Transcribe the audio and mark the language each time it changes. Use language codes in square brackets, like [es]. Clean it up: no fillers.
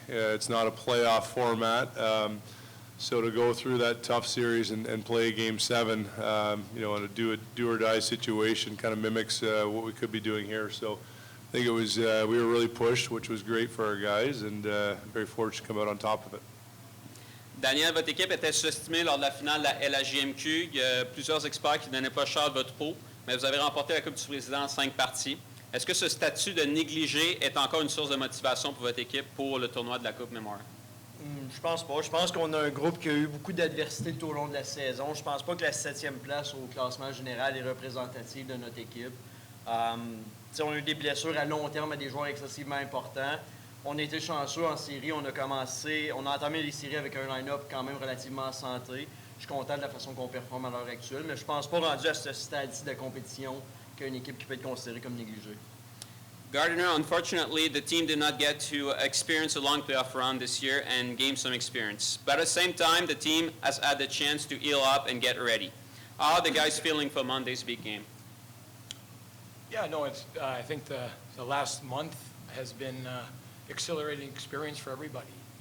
[en] It's not a playoff format. So to go through that tough series and play Game 7, in a do-or-die situation kind of mimics what we could be doing here. So I think it was, we were really pushed, which was great for our guys, and very fortunate to come out on top of it. [fr] Daniel, votre équipe était sous-estimée lors de la finale de la LHJMQ. Il y a plusieurs experts qui ne donnaient pas cher de votre peau, mais vous avez remporté la Coupe du Président en 5 parties. Est-ce que ce statut de négligé est encore une source de motivation pour votre équipe pour le tournoi de la Coupe Memorial? Je pense pas. Je pense qu'on a un groupe qui a eu beaucoup d'adversité tout au long de la saison. Je pense pas que la 7e place au classement général est représentative de notre équipe. On a eu des blessures à long terme à des joueurs excessivement importants. On a été chanceux en série. On a entamé les séries avec un line-up quand même relativement en santé. Je suis content de la façon qu'on performe à l'heure actuelle, mais je pense pas rendu à ce stade-ci de compétition qu'il y a une équipe qui peut être considérée comme négligée. [en] Gardner, unfortunately, the team did not get to experience a long playoff run this year and gain some experience. But at the same time, the team has had the chance to heal up and get ready. How are the guys feeling for Monday's big game? Yeah, no, I think the last month has been exhilarating experience for everybody.